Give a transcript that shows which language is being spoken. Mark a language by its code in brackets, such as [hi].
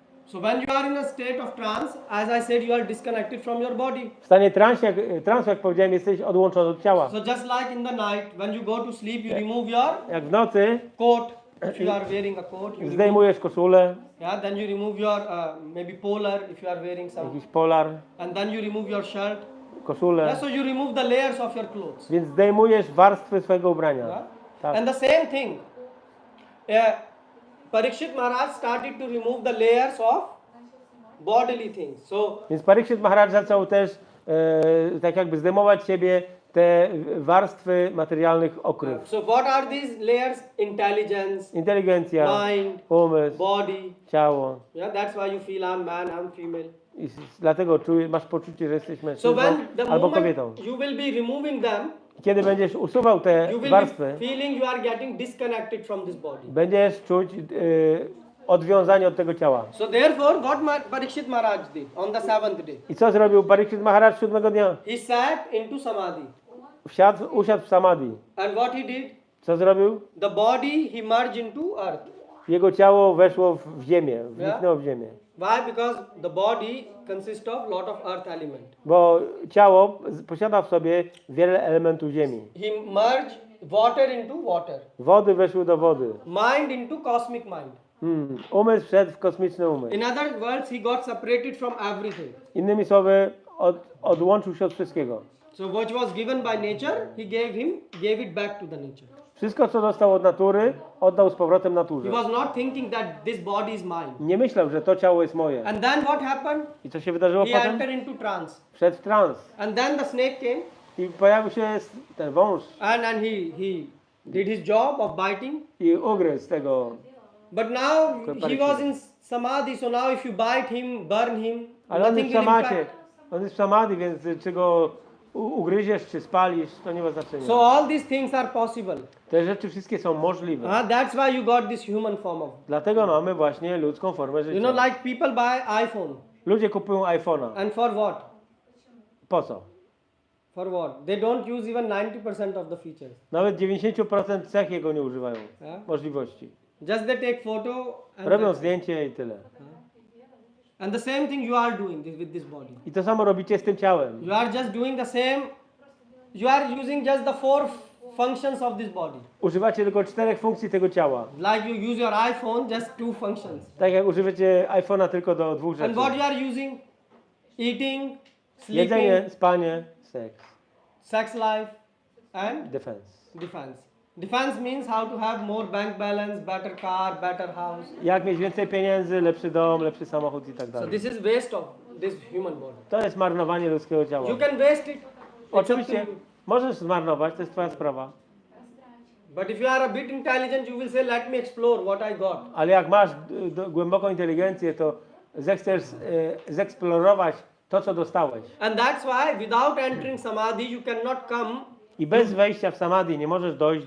[en] So when you are in a state of trance, as I said, you are disconnected from your body. [pl] W stanie transu, jak powiedziałem, jesteś odłączony od ciała. [en] So just like in the night, when you go to sleep, you remove your [pl] Jak w nocy [en] coat. If you are wearing a coat, you remove, [pl] zdejmujesz koszulę, yeah. [en] Then you remove your maybe polar if you are wearing some, [pl] jakiś polar, [en] and then you remove your shirt. [pl] koszulę, [en] Yeah, so you remove the layers of your clothes. [pl] więc zdejmujesz warstwy swojego ubrania. Yeah? Tak. [en] And the same thing. Parikshit Maharaj started to remove the layers of bodily things. So [pl] Więc Parikshit Maharaj zaczął też tak jakby zdejmować z siebie te warstwy materialnych okryw. [en] so what are these layers? Intelligence, [pl] Inteligencja, [en] mind, [pl] umysł, [en] body. [pl] ciało. [en] Yeah, that's why you feel I'm man, I'm female. [pl] I dlatego masz poczucie, że jesteś [en] So [pl] mężczyzną [en] when the [pl] albo [en] moment [pl] kobietą. [en] you will be removing them, [pl] Kiedy będziesz usuwał te [en] you will [pl] warstwy, [en] be feeling you are getting disconnected from this body. [pl] będziesz czuć odwiązanie od tego ciała. [en] So therefore, what Parikshit Maharaj did on the 7th day, [pl] I co zrobił Parikshit Maharaj 7 dnia? [en] he sat into samadhi. [pl] Usiadł w samadhi. [en] And what he did? [pl] Co zrobił? [en] The body he merged into earth. [pl] Jego ciało weszło w ziemię, wniknęło w ziemię. [en] Why? Because the body consists of lot of earth element. [pl] Bo ciało posiada w sobie wiele elementów ziemi. [en] He merged water into water. [pl] Wody weszły do wody. [en] Mind into cosmic mind. [pl] Umysł wszedł w kosmiczny umysł. [en] In other words, he got separated from everything. [pl] Innymi słowy, odłączył się od wszystkiego. [en] So what was given by nature, he gave it back to the nature. [pl] Wszystko, co dostał od natury, oddał z powrotem naturze. [en] He was not thinking that this body is mine. [pl] Nie myślał, że to ciało jest moje. [en] And then what happened? [pl] I co się wydarzyło [en] He [pl] potem? [en] entered into trance. [pl] Wszedł w trans. [en] And then the snake came, [pl] I pojawił się ten wąż [en] and he did his job of biting. [pl] i ugryzł tego. [en] But now he was in samadhi, so now if you bite him, burn him, [pl] Ale on [en] nothing [pl] jest w [en] will [pl] samadzie. [en] impact. [pl] On jest w samadhi, więc czy go ugryziesz, czy spalisz, to nie ma znaczenia. [en] So all these things are possible. [pl] Te rzeczy wszystkie są możliwe. [en] That's why you got this human form of. [pl] Dlatego mamy właśnie ludzką formę życia. [en] You know, like people buy iPhone, [pl] Ludzie kupują iPhone'a. [en] and for what? [pl] Po co? [en] For what? They don't use even 90% of the features. [pl] Nawet 90% cech jego nie używają. Yeah? Możliwości. [en] Just they take photo and [pl] Robią [en] that's it. [pl] zdjęcie i tyle. [en] And the same thing you are doing this with this body. [pl] I to samo robicie z tym ciałem. [en] You are just doing the same. You are using just the 4 functions of this body. [pl] Używacie tylko 4 funkcji tego ciała. [en] Like you use your iPhone, just 2 functions. [pl] Tak jak używacie iPhone'a tylko do 2 rzeczy. [en] And what you are using? Eating, sleeping, [pl] Jedzenie, spanie, seks. [en] sex life, and Defense. defense. Defense means how to have more bank balance, better car, better house. [pl] Jak mieć więcej pieniędzy, lepszy dom, lepszy samochód i tak [en] So [pl] dalej. [en] this is waste of this human body. [pl] To jest marnowanie ludzkiego ciała. [en] You can waste it. It's up to [pl] Oczywiście [en] you. [pl] możesz zmarnować, to jest twoja sprawa. [en] But if you are a bit intelligent, you will say, let me explore what I got. [pl] Ale jak masz głęboką inteligencję, to zechcesz zeksplorować to, co dostałeś. [en] And that's why without entering samadhi, you cannot come [pl] I bez wejścia w samadhi nie możesz dojść